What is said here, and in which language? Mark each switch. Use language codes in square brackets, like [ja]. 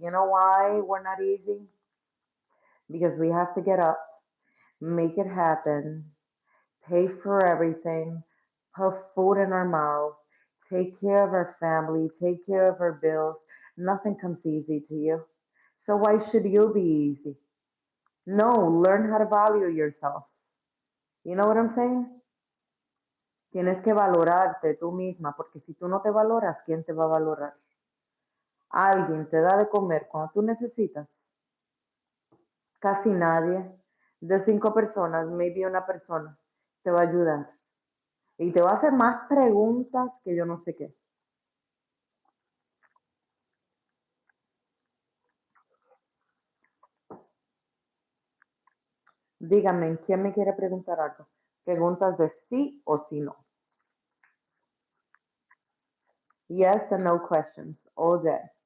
[en] You know why we're not easy? Because we have to get up, make it happen, pay for everything, put food in our mouth, take care of our family, take care of our bills. Nothing comes easy to you. So why should you be easy? No, learn how to value yourself. You know what I'm saying? [es] Tienes que valorarte tú misma, porque si tú no te valoras, ¿quién te va a valorar? Alguien te da de comer cuando tú necesitas. Casi nadie. De 5 personas, maybe una persona te va a ayudar. Y te va a hacer más preguntas que yo no sé qué. Díganme, ¿quién me quiere preguntar algo? Preguntas de sí o sí no. [en] Yes and no questions all day.